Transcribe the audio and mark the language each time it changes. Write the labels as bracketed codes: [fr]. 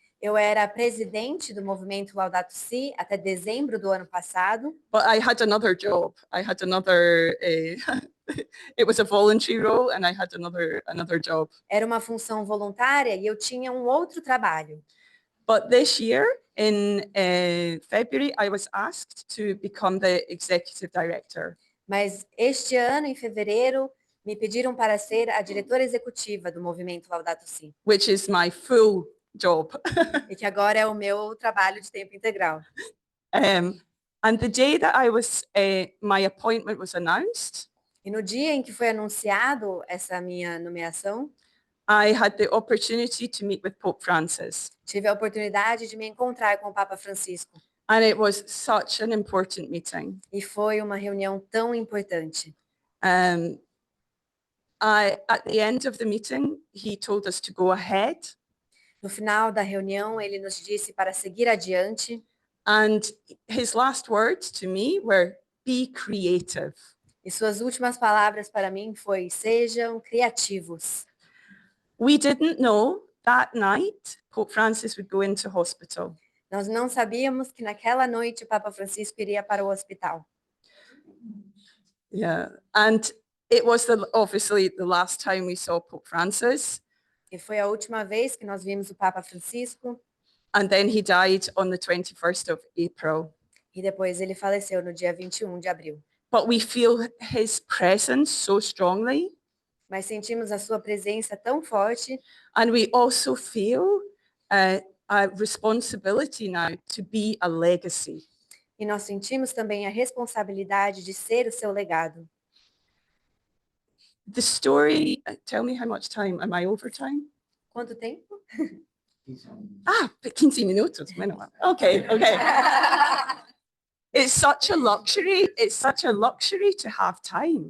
[pt] Eu era presidente do movimento Laudato Si até dezembro do ano passado, [en] But I had another job. I had another, it was a voluntary role and I had another job. [pt] era uma função voluntária e eu tinha um outro trabalho. [en] But this year in February, I was asked to become the executive director. [pt] Mas este ano, em fevereiro, me pediram para ser a diretora executiva do movimento Laudato Si, [en] Which is my full job. [pt] e que agora é o meu trabalho de tempo integral. [en] And the day that my appointment was announced, [pt] E no dia em que foi anunciado essa minha nomeação, [en] I had the opportunity to meet with Pope Francis. [pt] Tive a oportunidade de me encontrar com o Papa Francisco [en] And it was such an important meeting. [pt] e foi uma reunião tão importante. [en] At the end of the meeting, he told us to go ahead. [pt] No final da reunião, ele nos disse para seguir adiante [en] And his last words to me were, be creative. [pt] e suas últimas palavras para mim foi: sejam criativos. [en] We didn't know that night Pope Francis would go into hospital. [pt] Nós não sabíamos que naquela noite o Papa Francisco iria para o hospital. [en] Yeah, and it was obviously the last time we saw Pope Francis. [pt] E foi a última vez que nós vimos o Papa Francisco. [en] And then he died on the 21st of April. [pt] E depois ele faleceu no dia 21 de abril. [en] But we feel his presence so strongly. [pt] Mas sentimos a sua presença tão forte. [en] And we also feel a responsibility now to be a legacy. [pt] E nós sentimos também a responsabilidade de ser o seu legado. [en] The story, tell me how much time, am I over time? [pt] Quanto tempo? 15 minutos. Okay. [en] It's such a luxury. It's such a luxury to have time.